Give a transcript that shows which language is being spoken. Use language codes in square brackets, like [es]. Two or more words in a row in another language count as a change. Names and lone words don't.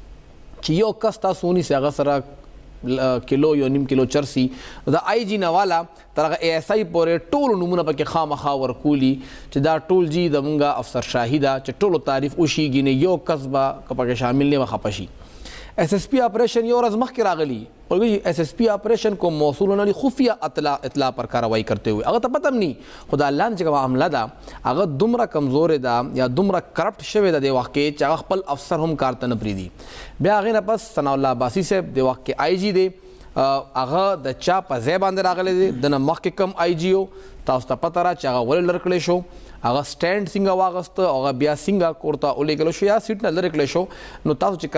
[ps] چې یو کس تاسو ونیسئ هغه سره کیلو یو نیم کیلو چرسي د آی جی نواله تر هغه اے ایس آی پورې ټولو نومونه پکې خامخا ورکولي چې دا ټول جی د مونږه افسر شاهي ده چې ټولو تعریف وشیږي نه یو کس به که پکې شامل نه وه خفه شي ایس ایس پی آپریشن یو ورځ مخکې راغلی ایس ایس پی آپریشن [ur] کو موصول علی خفیہ اطلاع پر کاروائی کرتے ہوئے [ps] هغه ته پته هم نه خو د الله نه چې کومه حمله ده هغه دومره کمزورې ده یا دومره کرپټ شوې ده د وخت کې چې هغه خپل افسر هم کار ته نه پرېږدي بیا هغې نه پس ثناء الله عباسي صاحب د وخت کې آی جی دی هغه د چا په ځای باندې راغلی دی د نه مخکې کم آی جی او تاسو ته پته را چې هغه ولې لر کړی شو هغه سټینډ څنګه واغسته او هغه بیا څنګه کور ته ولېږلی شو یا سیټ نه لرې کړی شو نو تاسو چې